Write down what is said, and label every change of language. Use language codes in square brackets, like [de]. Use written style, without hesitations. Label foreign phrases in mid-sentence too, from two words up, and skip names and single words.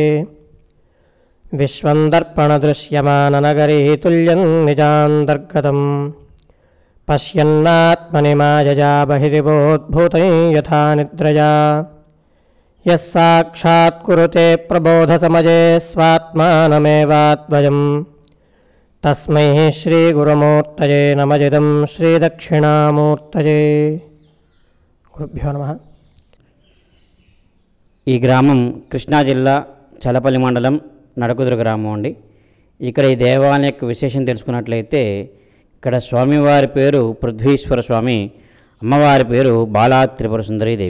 [sa] विश्वन्दर्पणदृश्यमाननगरे तुल्यं निजान्तर्गतं पश्यन्नात्मनि मायया बहिरिवोद्भूतं यथा निद्रया यः साक्षात् कुरुते प्रबोधसमये स्वात्मानमेवाद्वयं तस्मै श्रीगुरुमूर्तये नमः श्रीदक्षिणामूर्तये। गुरुभ्यो नमः। [te] ఈ గ్రామం కృష్ణా జిల్లా చలపల్లి మండలం నడకుదురు గ్రామం అండి. ఇక్కడ ఈ దేవాలయం యొక్క విశేషం తెలుసుకున్నట్లయితే ఇక్కడ స్వామివారి పేరు పృథ్వీశ్వర స్వామి, అమ్మవారి పేరు బాలా త్రిపుర సుందరీదేవి.